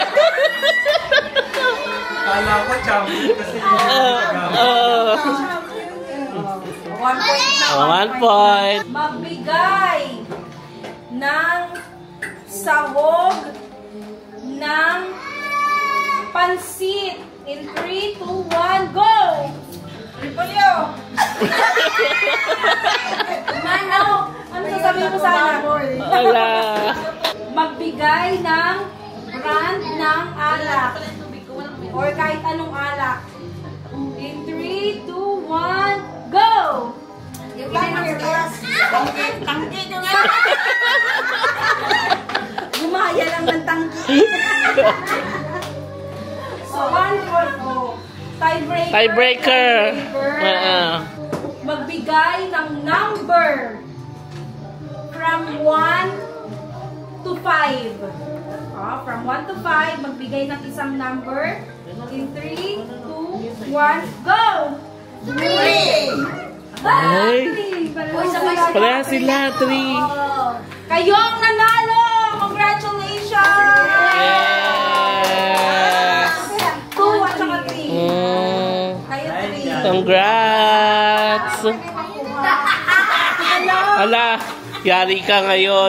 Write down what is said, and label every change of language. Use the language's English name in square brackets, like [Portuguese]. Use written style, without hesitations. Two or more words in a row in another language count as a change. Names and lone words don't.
[Filipino] Kala ko champion kasi 1 point na. 1 point. Magbigay ng sahog ng pansit [English] in 3, 2, 1, go! [Filipino] Ripolyo! Mano, ano sasabihin mo sana? Ala. Magbigay ng brand ng alak or kahit anong alak. [English] In 3, 2, 1, go! [Filipino] Tangki ko nga! Gumaya lang ng tangki. [English] So, 1 for tiebreaker. Tiebreaker. [Filipino] Magbigay ng number [English] from 1 to 5. From 1 to 5, [Filipino] magbigay ng isang number. [English] In 3, 2, 1, go! 3! [Filipino] Ay! Pareha sila, 3. Kayo ang nanalo! Congratulations! [English] Yes! [Filipino] 2 at saka 3. Kayo 3. Congrats! Ala, yari ka ngayon.